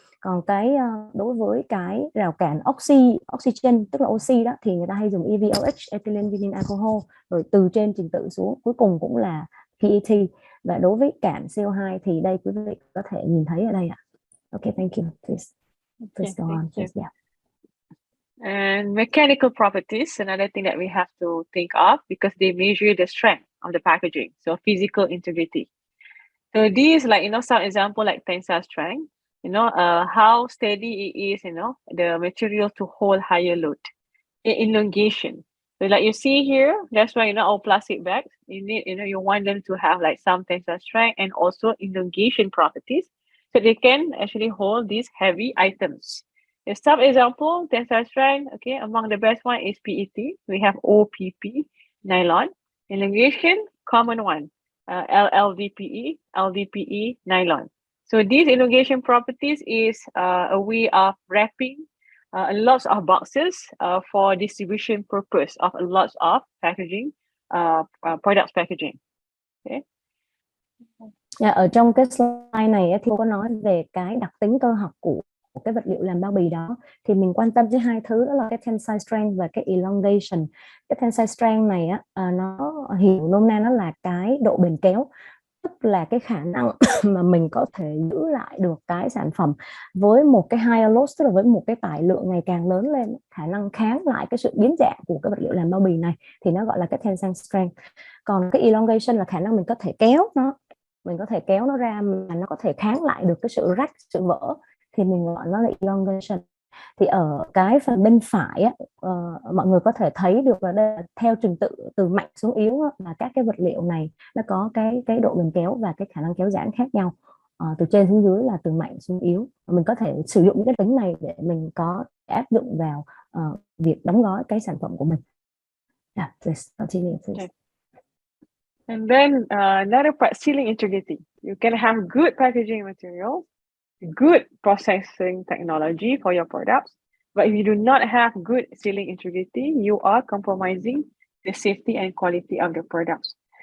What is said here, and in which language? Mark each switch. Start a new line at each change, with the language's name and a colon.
Vietnamese: Còn cái đối với cái rào cản oxygen, tức là oxy đó, thì người ta hay dùng EVOH, ethylene vinyl alcohol, rồi từ trên trình tự xuống cuối cùng cũng là PET. Và đối với cản CO2 thì đây quý vị có thể nhìn thấy ở đây ạ.
English: Okay, thank you. Please go on. Please, yeah. And mechanical properties, another thing that we have to think of because they measure the strength of the packaging, so physical integrity. So these, like, some example like tensile strength, how steady it is, the material to hold higher load. Elongation. So like you see here, that's why, all plastic bags, you need, you want them to have like some tensile strength and also elongation properties. So they can actually hold these heavy items. The some example, tensile strength, okay, among the best one is PET. We have OPP, nylon. Elongation, common one, LDPE, nylon. So these elongation properties is a way of wrapping a lot of boxes for distribution purpose of a lot of packaging, products packaging. Okay.
Vietnamese: Ở trong cái slide này thì cô có nói về cái đặc tính cơ học của cái vật liệu làm bao bì đó, thì mình quan tâm tới hai thứ, đó là cái tensile strength và cái elongation. Cái tensile strength này nó hiểu nôm na nó là cái độ bền kéo, tức là cái khả năng mà mình có thể giữ lại được cái sản phẩm với một cái higher load, tức là với một cái tải lượng ngày càng lớn lên, khả năng kháng lại cái sự biến dạng của cái vật liệu làm bao bì này, thì nó gọi là cái tensile strength. Còn cái elongation là khả năng mình có thể kéo nó ra mà nó có thể kháng lại được cái sự rách, sự vỡ, thì mình gọi nó là elongation. Thì ở cái phần bên phải mọi người có thể thấy được là đây, theo trình tự từ mạnh xuống yếu là các cái vật liệu này nó có cái độ bền kéo và cái khả năng kéo giãn khác nhau. Từ trên xuống dưới là từ mạnh xuống yếu. Mình có thể sử dụng những cái tính này để mình có áp dụng vào việc đóng gói cái sản phẩm của mình.
English: Yeah, please continue, please. Okay. And then another part, sealing integrity. You can have good packaging materials, good processing technology for your products, but if you do not have good sealing integrity, you are compromising the safety and quality of the products.